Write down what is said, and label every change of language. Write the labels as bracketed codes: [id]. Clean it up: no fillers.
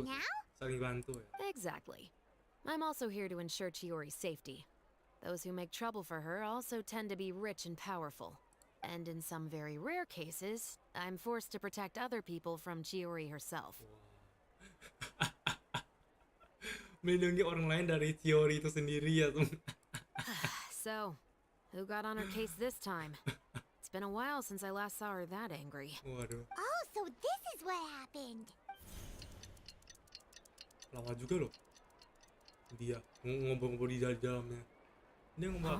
[en] it now? [id] Saling bantu ya. [en] Exactly. I'm also here to ensure Chiori's safety. Those who make trouble for her also tend to be rich and powerful. And in some very rare cases, I'm forced to protect other people from Chiori herself. [id] Melindungi orang lain dari teori itu sendiri ya tuh. [en] So, who got on her case this time? It's been a while since I last saw her that angry. [id] Waduh, [en] Oh, so this is what happened. [id] lama juga loh. Dia ngobrol-ngobrol di dalamnya. Dia ngobrol